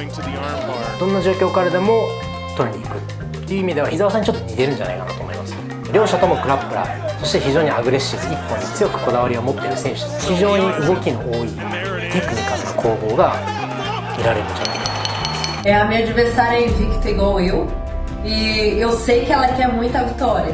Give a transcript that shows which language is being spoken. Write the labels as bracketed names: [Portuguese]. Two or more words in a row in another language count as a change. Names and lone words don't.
[Japanese] どんな状況からでも取りに行くっていう意味では伊沢さんにちょっと似てるんじゃないかなと思います。両者ともクラップラー、そして非常にアグレッシブ、一本に強くこだわりを持っている選手、非常に動きの多いテクニカルな攻防が見られるんじゃないかな。 [Portuguese] A minha adversária é invicta igual eu, e eu sei que ela quer muita vitória.